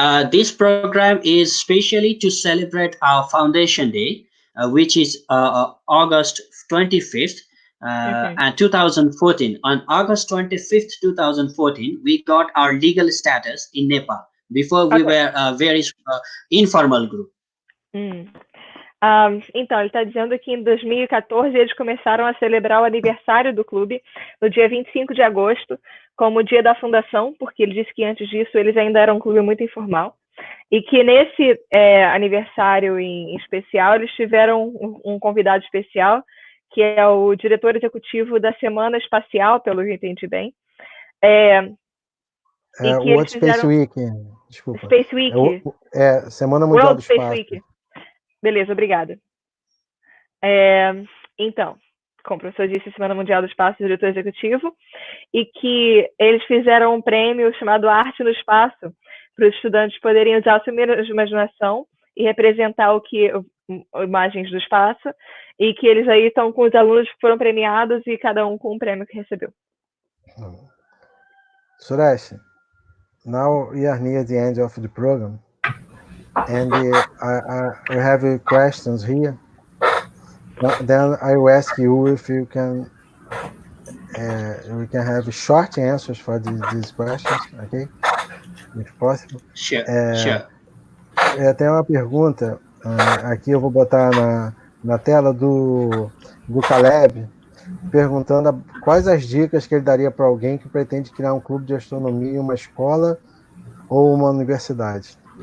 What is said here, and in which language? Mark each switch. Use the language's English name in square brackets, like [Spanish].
[English] This program is specially to celebrate our Foundation Day, which is August 25th, and 2014. On August 25th, 2014, we got our legal status in Nepal. Before we were a very informal group. [Portuguese] Então, ele está dizendo que em 2014 eles começaram a celebrar o aniversário do clube no dia 25 de agosto, como o dia da fundação, porque ele disse que antes disso eles ainda eram um clube muito informal, e que nesse aniversário em especial eles tiveram um convidado especial, que é o diretor executivo da Semana Espacial, pelo que eu entendi bem. [English] World Space Week, [Portuguese] desculpa. [English] Space Week. [Portuguese] Semana Mundial do Espaço. Space Week. Beleza, obrigada. Então, como o professor disse, Semana Mundial do Espaço, diretor executivo, e que eles fizeram um prêmio chamado Arte no Espaço, para os estudantes poderem usar a sua imaginação e representar imagens do espaço, e que eles aí estão com os alunos que foram premiados e cada um com um prêmio que recebeu. [English] Suresh, now we are near the end of the program. And I have questions here. Then I will ask you if you can. We can have short answers for these questions, okay? If possible. Sure. [Portuguese] Tem uma pergunta aqui, eu vou botar na tela do Caleb, perguntando quais as dicas que ele daria para alguém que pretende criar um clube de astronomia em uma escola ou uma universidade.